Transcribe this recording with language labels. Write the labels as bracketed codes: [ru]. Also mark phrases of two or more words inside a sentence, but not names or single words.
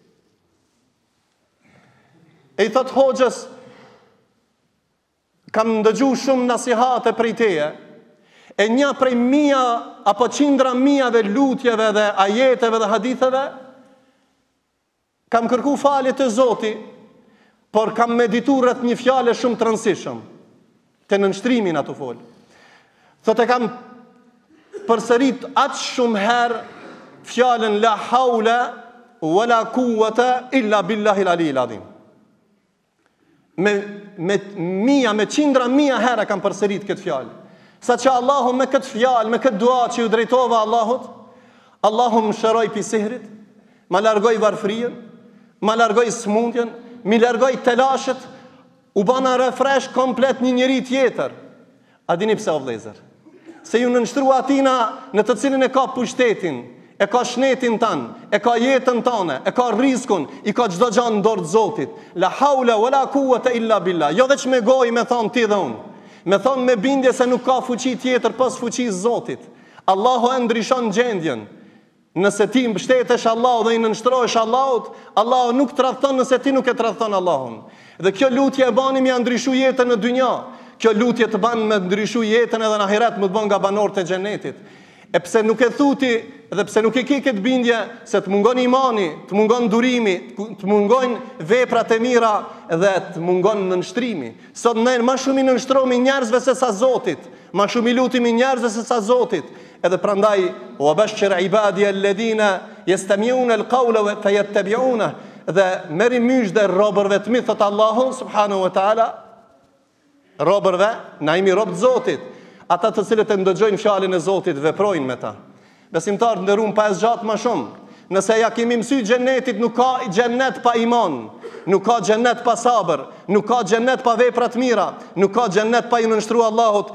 [sq] E i thot hoxhës: kam ndëgju shumë nasihate prej teje, e një prej mia apo qindra mijave lutjeve dhe ajeteve dhe haditheve, kam kërku falje të Zoti, por kam meditu rreth një fjale shumë të rëndësishme, të nënshtrimin ato fol. Thotë kam përsërit atë shumë herë fjalën [ar] لا حول ولا قوة إلا بالله العلي العظيم. [sq] Me qindra mia herë kam përsërit këtë fjalë. Sa që Allahu me këtë fjalë, me këtë dua që ju drejtova Allahut, Allahu më shëroj pi sihrit, ma largoj varfrien, ma largoj smundjen, mi largoj telashet, u bana refresh komplet një njeri tjetër. A dini pse o vëllezër? Se ju nënshtrua atina në të cilin e ka pushtetin, e ka shnetin tanë, e ka jetën tane, e ka rizkun, i ka çdo gjë në dorë të Zotit. [ar] لا حول ولا قوة إلا بالله. [sq] Jo veç me gojë me thonë ti dhe unë, me thonë me bindje se nuk ka fuqi tjetër pas fuqisë Zotit. Allahu e ndryshon gjendjen. Nëse ti mbështetesh Allahut dhe i nënshtrohesh Allahut, Allahu nuk të tradhton nëse ti nuk e tradhton Allahun. Dhe kjo lutje e bani me ndryshu jetën në dynja. Kjo lutje të ban me ndryshu jetën edhe në ahiret, më të ban nga banorët e xhenetit. E pse nuk e thuti dhe pse nuk e ke këtë bindje se të mungon imani, të mungon durimi, të mungon veprat e mira dhe të mungon nënshtrimi. Sot ne më shumë i nënshtrohemi njerëzve se sa Zotit, më shumë i lutemi njerëzve se sa Zotit. Edhe prandaj [ar] وبشر عبادي الذين يستمعون القول فيتبعون, [sq] dhe merri myshdë robërve të mi, thot Allahu [ar] سبحانه وتعالى, [sq] robërve, na jemi robë të Zotit, ata të cilët e ndëgjojnë fjalën e Zotit, veprojnë me ta. Besimtar të nderuar, pa e zgjat më shumë, nëse ja kemi mësuar xhenetit, nuk ka xhenet pa iman, nuk ka xhenet pa sabër, nuk ka xhenet pa vepra të mira, nuk ka xhenet pa i nënshtruar Allahut.